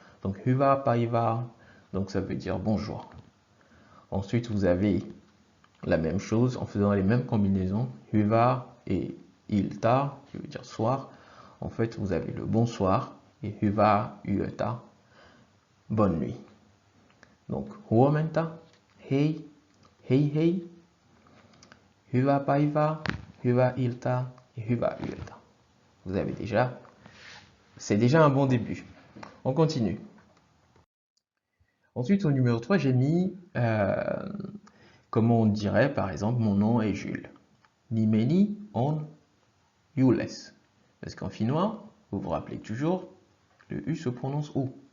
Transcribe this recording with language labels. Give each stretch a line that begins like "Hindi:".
French: Donc
Finnish: hyvä päivää,
French: donc ça veut dire bonjour. Ensuite, vous avez la même chose en faisant les mêmes combinaisons, hyvä et ilta, qui veut dire soir. En fait, vous avez le bonsoir et
Finnish: hyvää yötä,
French: bonne nuit.
Finnish: Donc, huomenta, hei, hei hei, hyvää päivää, hyvää iltaa et hyvää yötä.
French: Vous avez déjà, c'est déjà un bon début. On continue. Ensuite, au numéro 3, j'ai mis, comment on dirait, par exemple, mon nom est Jules.
Finnish: Nimeni on Jules.
French: Parce qu'en finnois, vous vous rappelez toujours, le U se prononce OU.